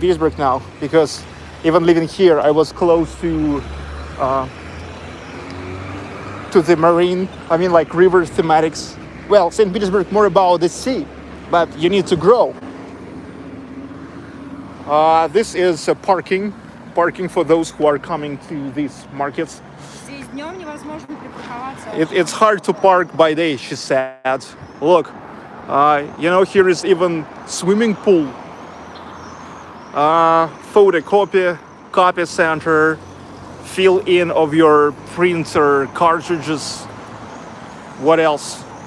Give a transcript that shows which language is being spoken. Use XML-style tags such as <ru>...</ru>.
<en>Petersburg now because even living here, I was close to the marine. I mean, like river thematics. Well, St. Petersburg more about the sea, but you need to grow. This is parking for those who are coming to these markets.</en> <ru>Здесь днем невозможно припарковаться.</ru> <en>It's hard to park by day, she said. Look, you know, here is even swimming pool, photocopy, copy center, fill in of your printer cartridges. What else?</en>